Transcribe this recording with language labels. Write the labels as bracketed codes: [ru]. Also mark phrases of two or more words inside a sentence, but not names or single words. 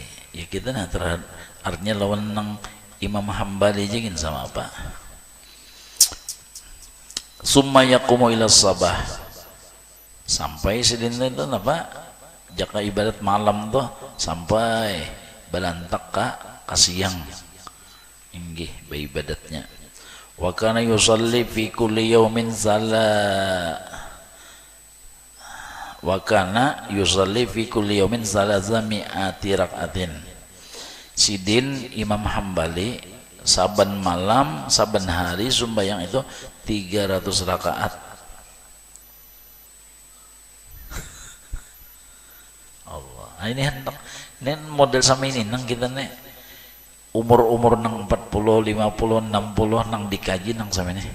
[bjn] Ya kita nah artinya lawan nang Imam Hambali jengin sama apa? [ar] ثم يقوم إلى صباح. [bjn] Sampai sedina itu apa? Jaka ibadat malam tuh sampai balantak ka siang. Inggih ibadatnya. [ar] وكان يصلي في كل يوم وكان يصلي في كل يوم مائة ركعة. [bjn] Sidin Imam Hambali saban malam saban hari sembahyang itu 300 rakaat. Allah. Nah, ini model sama ini nang kita nih umur nang 40, 50, 60 nang dikaji nang sama ini.